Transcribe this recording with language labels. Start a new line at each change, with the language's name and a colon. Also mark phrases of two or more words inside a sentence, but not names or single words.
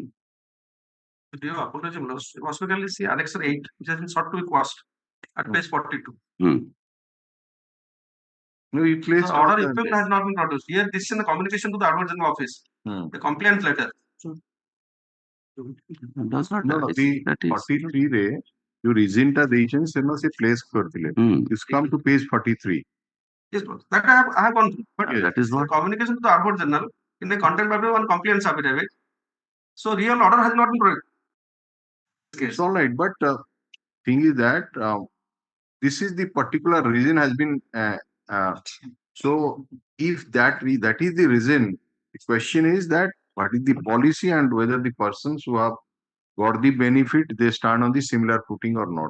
English: The apology specifically see Annex 8, which has been sought to be quashed at page 42. no, you place The order effect has not been produced. Here, this is in the communication to the Advocate General Office, the complaint letter. Does not no, that the is- that is-
Odia: 43 ରେ ଯୋଉ reason ଟା ଦେଇଛନ୍ତି ସେମାନେ ସେ place କରିଥିଲେ.
English: It's come to page 43. Yes, boss. That I have gone through. But That is the what- communication to the Advocate General in the content of one complaints affidavit. So real order has not been produced. It's all right, but thing is that this is the particular reason has been so if that is the reason, the question is that what is the policy and whether the persons who have got the benefit they stand on the similar footing or not.